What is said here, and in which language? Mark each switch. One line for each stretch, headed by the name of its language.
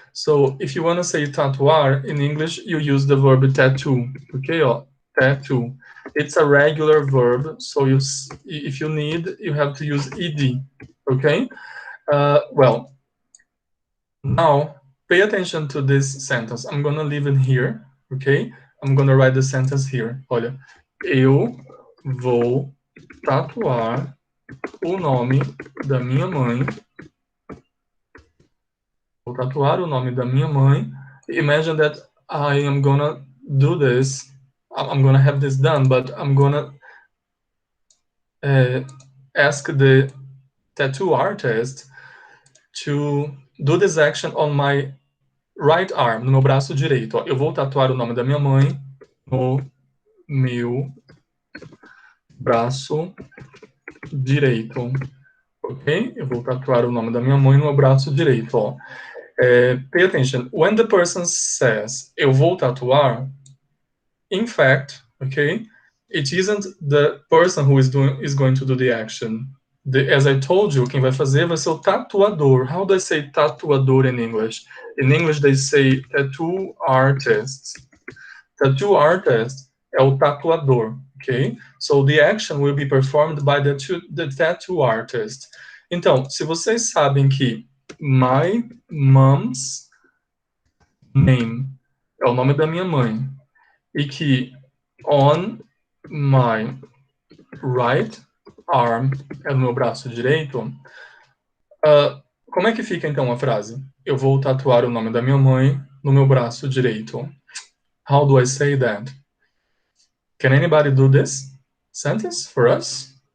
English: So if you want to say tatuar in English, you use the verb tattoo, okay? Tattoo. It's a regular verb, so if you need, you have to use ed, okay? Well, now pay attention to this sentence. I'm gonna leave it here, okay? I'm gonna write the sentence here.
Portuguese: Olha, eu vou tatuar o nome da minha mãe. Vou tatuar o nome da minha mãe.
English: Imagine that I am gonna do this. I'm gonna have this done, but I'm gonna ask the tattoo artist to do this action on my right arm,
Portuguese: no meu braço direito. Eu vou tatuar o nome da minha mãe no meu braço direito, ok? Eu vou tatuar o nome da minha mãe no meu braço direito,
English: pay attention. When the person says,
Portuguese: eu vou tatuar,
English: in fact, okay, it isn't the person who is going to do the action. As I told you,
Portuguese: quem vai fazer vai ser o tatuador.
English: How do I say tatuador in English? In English, they say tattoo artist.
Portuguese: Tattoo artist é o tatuador, ok?
English: So the action will be performed by the tattoo artist.
Portuguese: Então, se vocês sabem que
English: my mom's name
Portuguese: é o nome da minha mãe e que
English: on my right arm
Portuguese: é no meu braço direito, como é que fica então a frase? Eu vou tatuar o nome da minha mãe no meu braço direito.
English: How do I say that? Can anybody do this sentence for us?